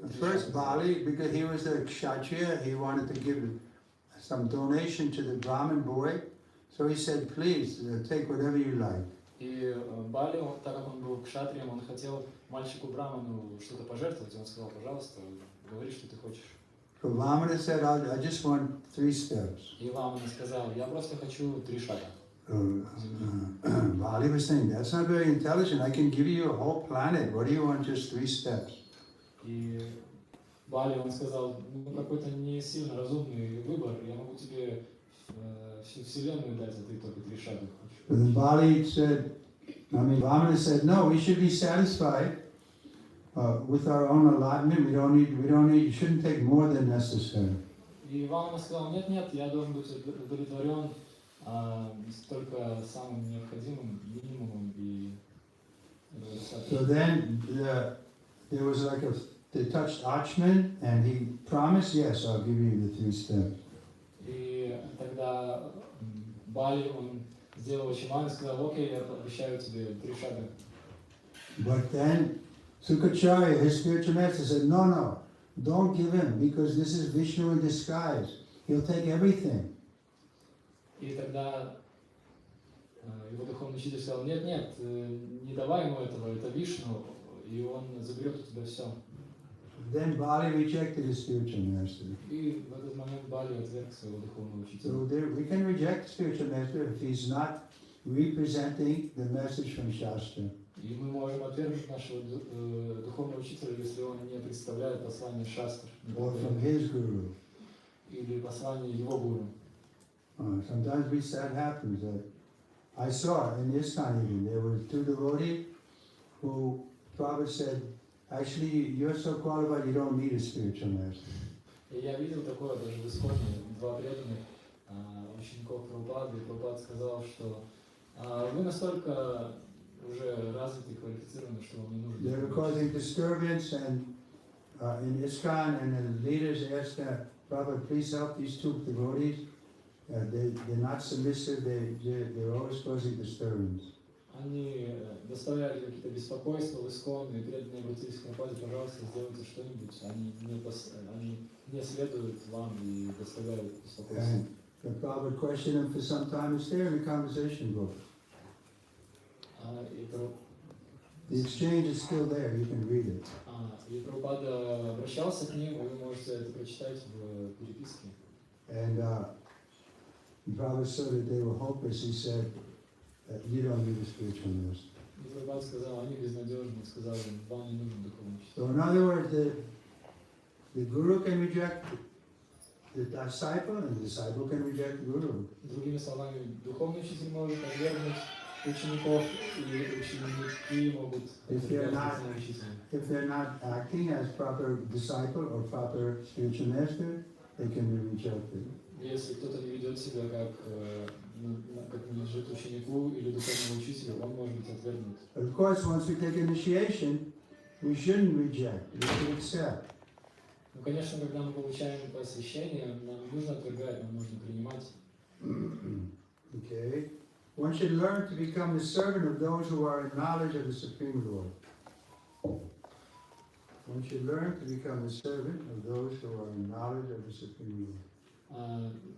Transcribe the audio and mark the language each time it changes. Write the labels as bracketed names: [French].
[English] First Bali, because he was a Kshatriya, he wanted to give some donation to the Brahmin boy. So he said, please, take whatever you like. [Russian] И Бали, так как он был кшатрием, он хотел мальчику Браману что-то пожертвовать, и он сказал, пожалуйста, говори, что ты хочешь. [English] So Vamana said, I just want 3 steps. [Russian] И Вамана сказал, я просто хочу 3 шага. [English] Bali was saying, that's not very intelligent. I can give you a whole planet. What do you want, just 3 steps? [Russian] И Бали, он сказал, ну какой-то не сильно разумный выбор, я могу тебе всю вселенную дать, а ты только 3 шага хочешь. [English] But then Bali said, Vamana said, no, we should be satisfied with our own allotment. We don't need, you shouldn't take more than necessary. [Russian] И Вамана сказал, нет, я должен быть удовлетворен только самым необходимым минимумом и достаточно. [English] So then there was like they touched Achman and he promised, yes, I'll give you the 3 steps. [Russian] И тогда Бали, он сделал Очиман и сказал, окей, я обещаю тебе 3 шага. [English] But then Sukacharya, his spiritual master, said, no, don't give him, because this is Vishnu in disguise. He'll take everything. [Russian] И тогда его духовный учитель сказал, нет, не давай ему этого, это Вишну, и он заберет у тебя все. [English] Then Bali rejected his spiritual master. [Russian] И в этот момент Бали отверг своего духовного учителя. [English] So we can reject spiritual master if he's not representing the message from Shastra. [Russian] И мы можем отвергнуть нашего духовного учителя, если он не представляет послание шастр, [English] Or from his guru. [Russian] или послание его гуру. [English] Sometimes that happens. I saw in Iskcon even, there were 2 devotees who Prabhupada said, actually, you're so qualified, you don't need a spiritual master. [Russian] И я видел такое даже в Исконе, 2 преданных учеников Прабхупады, и Прабхупад сказал, что вы настолько уже развиты и квалифицированы, что вам не нужно. [English] They were causing disturbance, and in Iskcon, and the leaders asked Prabhupada, please help these 2 devotees. They're not submissive, they're always causing disturbance. [Russian] Они доставляли какие-то беспокойства в Искон, и преданные обратились к Прабхупаде, пожалуйста, сделайте что-нибудь. Они не следуют вам и доставляют беспокойство. [English] And the Prabhupada questioned them for some time. It's there in the conversation book. The exchange is still there, you can read it. [Russian] И Прабхупада обращался к ним, вы можете это прочитать в переписке. [English] And Prabhupada saw that they were hopeless. He said, you don't need a spiritual master. [Russian] И Прабхупада сказал, они безнадежны, сказал им, вам не нужен духовный учитель. [English] So in other words, the guru can reject the disciple, and the disciple can reject the guru. [Russian] Другими словами, духовный учитель может отвергнуть учеников, и ученики могут отвергнуть учителя. [English] If they're not acting as proper disciple or proper spiritual master, they can be rejected. [Russian] Если кто-то не ведет себя как надлежит ученику или духовному учителю, он может быть отвергнут. [English] Of course, once we take initiation, we shouldn't reject, we should accept. [Russian] Ну, конечно, когда мы получаем посвящение, нам не нужно отвергать, нам нужно принимать. [English] Okay. One should learn to become the servant of those who are in knowledge of the Supreme Lord. One should learn to become the servant of those who are in knowledge of the Supreme Lord.